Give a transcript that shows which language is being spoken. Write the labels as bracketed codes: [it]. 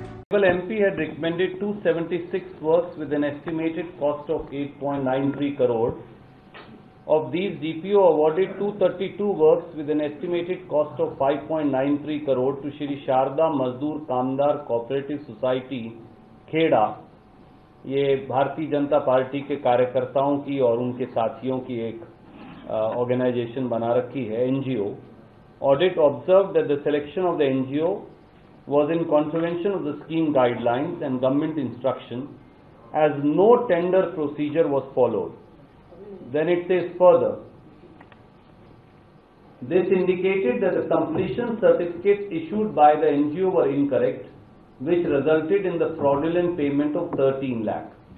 [en] Honorable MP had recommended 276 works with an estimated cost of 8.93 crore. Of these, DPO awarded 232 works with an estimated cost of 5.93 crore to Shri Sharda Mazdoor Kamdar Cooperative Society, Kheda. [hi] ये Bharatiya Janata party के कार्यकर्ताओं की और उनके साथियों की एक organisation बना रखी है, NGO. [en] Audit observed that the selection of the NGO was in contravention of the scheme guidelines and government instruction, as no tender procedure was followed. Then it says further, this indicated that the completion certificates issued by the NGO were incorrect, which resulted in the fraudulent payment of 13 lakh.